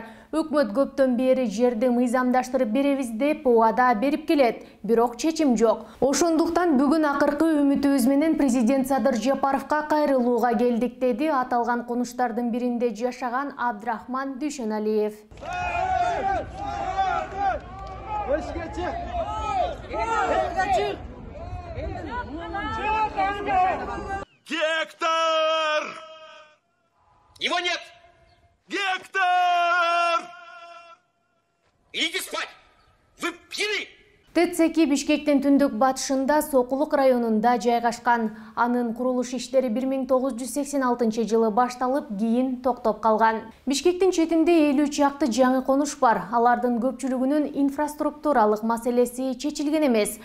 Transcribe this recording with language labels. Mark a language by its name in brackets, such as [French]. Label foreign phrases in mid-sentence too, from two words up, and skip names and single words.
[Kyrgyz] Өкмөт көптөн бери жерди мыйзамдаштырып беребиз деп убада берип келет, бирок чечим жок. Ошондуктан бүгүн акыркы үмүтүбүз менен президент Садыр Жапаровго кайрылууга келдик, деди аталган конуштардын биринде жашаган Абдрахман Дүйшөналиев. [Russian] Гектор! Его нет! Гектор! Идите спать! Вы пьяны! [Kyrgyz] ТЦК Бишкектин түндүк батышында Сокулук районунда жайгашкан. Анын курулуш иштери 1986 жылы башталып, кийин токтоп калган. Бишкектин четинде 50 чакты жаңы конуш бар. Алардын көпчүлүгүнүн инфраструктуралык маселеси чечилген эмес.